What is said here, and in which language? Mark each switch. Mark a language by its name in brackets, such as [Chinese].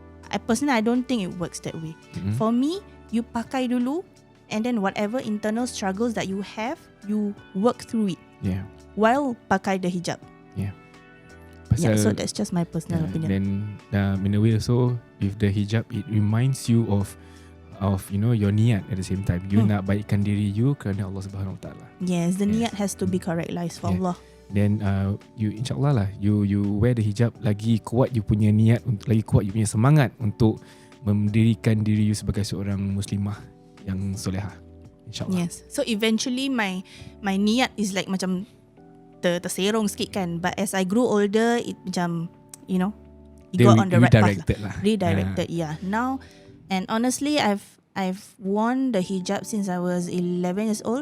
[English] I don't think it works that way. For me, you [Malay] pakai dulu [English] and then whatever internal struggles that you have, you work through it while pakai the hijab. [Malay] Pasal, [English] so that's just my personal opinion. Then in a way also, with the hijab, it reminds you of your niat at the same time. [Malay] You nak baikkan diri you kerana Allah Subhanahu Wa Taala. [English] Yes, the niat has to be correct lah, for Allah. [Malay] Then you insyaAllah lah, [English] you wear the hijab, [Malay] lagi kuat you punya niat, lagi kuat you punya semangat untuk mendirikan diri you sebagai seorang muslimah yang solehah, insyaAllah. [English] Yes. So eventually my niat is like [Malay] macam terserong sikit kan, [English] but as I grew older, it macam it got on the right path lah. Redirected, Now, and honestly, I've worn the hijab since I was 11 years old.